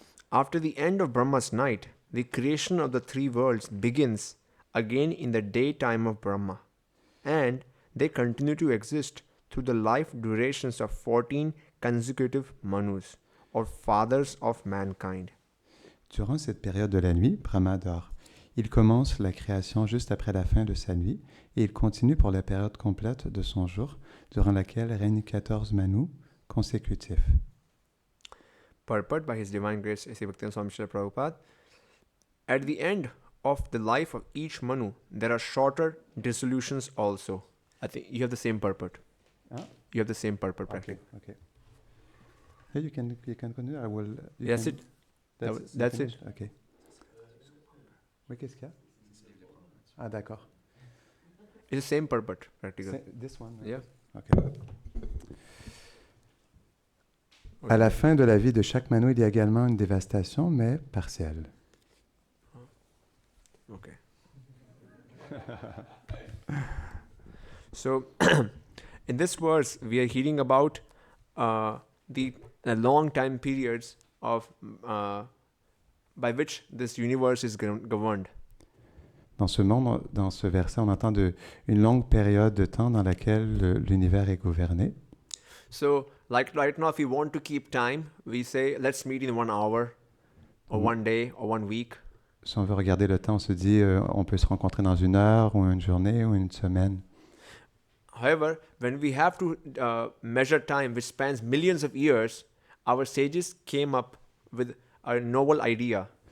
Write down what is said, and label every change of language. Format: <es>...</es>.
<en>After the end of Brahma's night, the creation of the three worlds begins again in the daytime of Brahma, and they continue to exist through the life durations of 14 consecutive Manus, or fathers of mankind.</en> <fr>Durant cette période de la nuit, Brahma dort. Il commence la création juste après la fin de sa nuit et il continue pour la période complète de son jour, durant laquelle règnent 14 manus consécutifs.</fr> <en>Purport by His Divine Grace A.C. Bhaktivinoda Swami Srila Prabhupada. At the end of the life of each Manu, there are shorter dissolutions also. I think you have the same purport. Huh? You have the same purport, practically. Okay. Hey, you can continue. I will. Yes, it. That's it.</en> <fr>Okay. Oui, qu'est-ce qu'il y a? Ah, d'accord.</fr> <en>It's the same purport, practically. This one. Yeah. Okay.</en> <fr>À la fin de la vie de chaque Manu, il y a également une dévastation, mais partielle.</fr> <en>Okay. So, in this verse, we are hearing about the long time periods of by which this universe is governed.</en> <fr>Dans ce verset, on entend une longue période de temps dans laquelle l'univers est gouverné.</fr> <en>So, like right now, if we want to keep time, we say, let's meet in 1 hour, or 1 day, or 1 week.</en> <fr>Si on veut regarder le temps, on se dit, on peut se rencontrer dans 1 heure, ou une journée, ou une semaine.</fr> <en>However, when we have to measure time, which spans millions of years, our sages came up with a novel idea.</en>